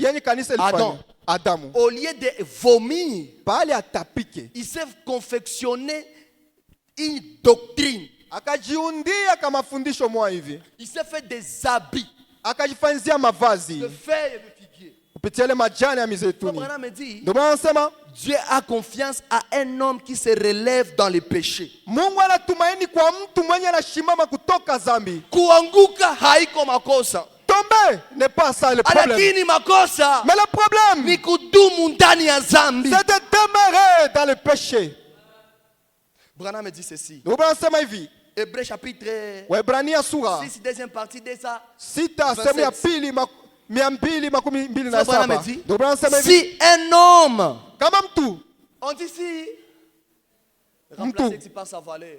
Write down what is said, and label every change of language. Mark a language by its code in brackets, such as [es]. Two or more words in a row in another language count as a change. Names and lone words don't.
[fr] Adam, au lieu de vomir, il s'est confectionné une doctrine. Il s'est fait des habits de feuilles et de figuier. Abraham me dit, Dieu a confiance à un homme qui se relève dans les péchés. [sw] Kuanguka haiko makosa. [fr] Tomber n'est pas ça le problème. Mais le problème, [sw] ni kudumu ndani ya zambi. [fr] C'est de demeurer dans le péché. Branham me dit ceci. Hébreux chapitre 6, deuxième partie de ça. Si un homme, on dit si, remplacez par sa valeur.